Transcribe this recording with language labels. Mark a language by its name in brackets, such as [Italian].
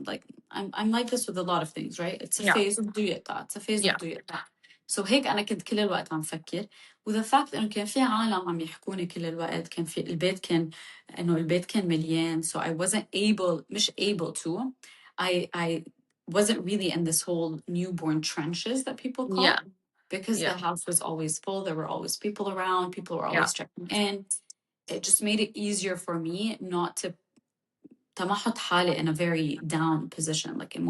[English] Like I'm like this with a lot of things, right? It's a yeah, [Arabic] phase وبده يقطع. [English] It's a phase yeah, [Arabic] وبده يقطع. So هيك أنا كنت كل الوقت عم فكر. وذا fact إنه كان في عالم عم يحكوني كل الوقت. كان في البيت كان مليان. [English] So I wasn't [Arabic] مش [English] able to. I wasn't really in this whole newborn trenches that people yeah, call, because yeah, the house was always full. There were always people around. People were yeah, always checking in. It just made it easier for me not to [Arabic] تمحط حالي [English] in a very down position, like